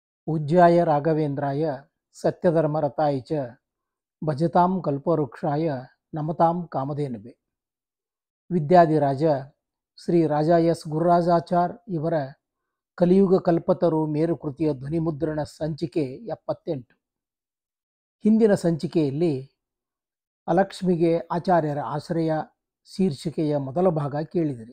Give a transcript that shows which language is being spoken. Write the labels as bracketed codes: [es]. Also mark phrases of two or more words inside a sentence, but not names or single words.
[sa] पूज्याय राघवेन्द्राय सत्यधर्मरताय च भजतां कल्पवृक्षाय नमतां कामधेनुवे [kn] ವಿದ್ಯಾಧಿರಾಜ ಶ್ರೀ ರಾಜ ಎಸ್ ಗುರುರಾಜಾಚಾರ್ ಇವರ ಕಲಿಯುಗ ಕಲ್ಪತರು ಮೇರುಕೃತಿಯ ಧ್ವನಿಮುದ್ರಣ ಸಂಚಿಕೆ 78. ಹಿಂದಿನ ಸಂಚಿಕೆಯಲ್ಲಿ ಅಲಕ್ಷ್ಮಿಗೆ ಆಚಾರ್ಯರ ಆಶ್ರಯ ಶೀರ್ಷಿಕೆಯ ಮೊದಲ ಭಾಗ ಕೇಳಿದಿರಿ.